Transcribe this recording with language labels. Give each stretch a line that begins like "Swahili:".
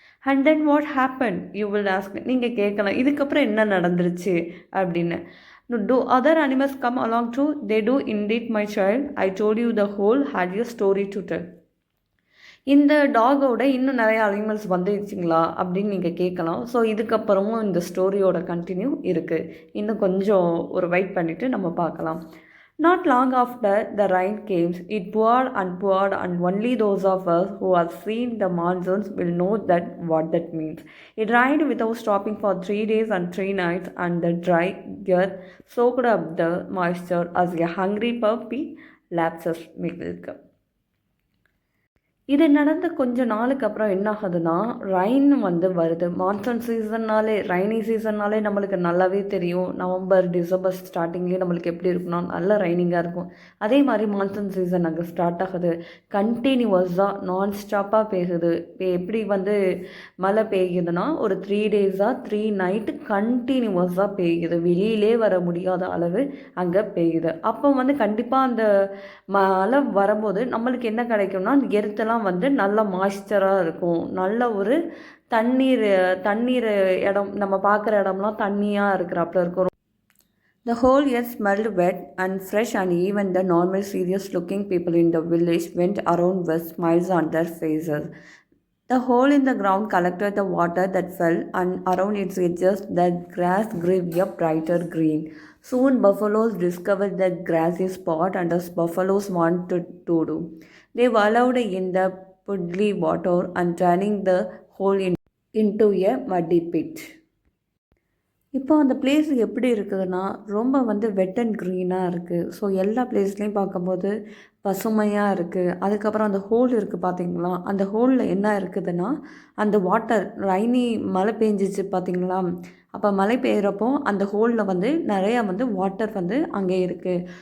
English: and then what happen you will ask,
Tamil: நீங்கள் கேட்கலாம் இதுக்கப்புறம் என்ன நடந்துருச்சு அப்படின்னு.
English: Do other animals come along too? They do indeed, my child. I told you the whole had a story to tell.
Tamil: இந்த டாகோட இன்னும் நிறைய animals வந்துடுச்சிங்களா அப்படின்னு நீங்கள் கேட்கலாம். ஸோ இதுக்கப்புறமும் இந்த ஸ்டோரியோட கண்டினியூ இருக்குது. இன்னும் கொஞ்சம் ஒரு வெயிட் பண்ணிவிட்டு நம்ம பார்க்கலாம்.
English: Not long after the rain came, it poured and only those of us who have seen the monsoons will know that what that means. It rained without stopping for 3 days and 3 nights, and the dry earth soaked up the moisture as a hungry puppy laps its milk.
Tamil: இது நடந்த கொஞ்ச நாளுக்கு அப்புறம் என்ன ஆகுதுன்னா rain வந்து வருது. Monsoon சீசன்னாலே rainy சீசன்னாலே நம்மளுக்கு நல்லாவே தெரியும். நவம்பர் டிசம்பர் ஸ்டார்டிங்லேயே நம்மளுக்கு எப்படி இருக்குன்னா நல்ல ரெய்னிங்காக இருக்கும். அதே மாதிரி மான்சூன் சீசன் அங்கே ஸ்டார்ட் ஆகுது. கண்டினியூவஸாக நான் ஸ்டாப்பாக பெய்யுது. எப்படி வந்து மழை பெய்யுதுன்னா ஒரு 3 டேஸாக 3 நைட்டு கண்டினியூவஸாக பெய்யுது. வெளியிலே வர முடியாத அளவு அங்கே பெய்யுது. அப்போ வந்து கண்டிப்பாக அந்த மழை வரும்போது நம்மளுக்கு என்ன கிடைக்கும்னா எர்த்தெல்லாம் வந்து நல்ல மாய்ஸ்சராக இருக்கும். நல்ல ஒரு தண்ணீர் இடம், நம்ம பார்க்குற இடம்லாம் தண்ணியாக இருக்கிறாப்புல இருக்கும்.
English: The whole earth smelled wet and fresh, and even the normal serious looking people in the village went around with smiles on their faces. The hole in the ground collected the water that fell, and around its edges the grass grew a brighter green. Soon buffaloes discovered the grassy spot, and as buffaloes wanted to do, they wallowed in the puddly water and turning the hole into a muddy pit.
Tamil: இப்போ அந்த place எப்படி இருக்குதுன்னா ரொம்ப வந்து வெட் and க்ரீனாக இருக்குது. So எல்லா பிளேஸ்லேயும் பார்க்கும்போது பசுமையாக இருக்குது. அதுக்கப்புறம் அந்த ஹோல் இருக்குது பார்த்தீங்களா, அந்த ஹோலில் என்ன இருக்குதுன்னா அந்த வாட்டர் மழை பெஞ்சிச்சு பார்த்தீங்களா, அப்போ மழை பெய்கிறப்போ அந்த ஹோலில் வந்து நிறையா வந்து வாட்டர் வந்து அங்கே இருக்குது.